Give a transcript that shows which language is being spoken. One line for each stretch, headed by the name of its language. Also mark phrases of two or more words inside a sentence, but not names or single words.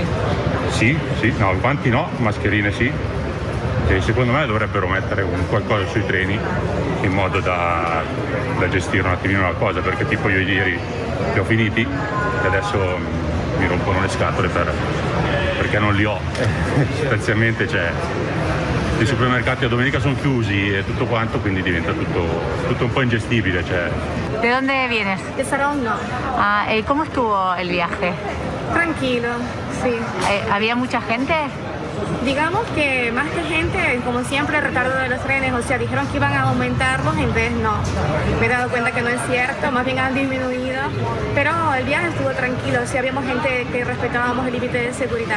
Italian: Sì, no, guanti no, mascherine sì. E secondo me dovrebbero mettere qualcosa sui treni in modo da gestire un attimino la cosa, perché tipo io ieri li ho finiti e adesso mi rompono le scatole perché non li ho. Sostanzialmente i supermercati a domenica sono chiusi e tutto quanto, quindi diventa tutto un po' ingestibile.
Spanish: ¿De dónde vienes? De Saronno. ¿Y cómo estuvo el viaje? Tranquilo, sí. ¿Había mucha gente? Digamos que más que gente, como siempre, el retardo de los trenes, o sea, dijeron que iban a aumentarlos, en vez no. Me he dado cuenta que no es cierto, más bien han disminuido, pero el viaje estuvo tranquilo, o sea, habíamos gente que respetábamos el límite de seguridad.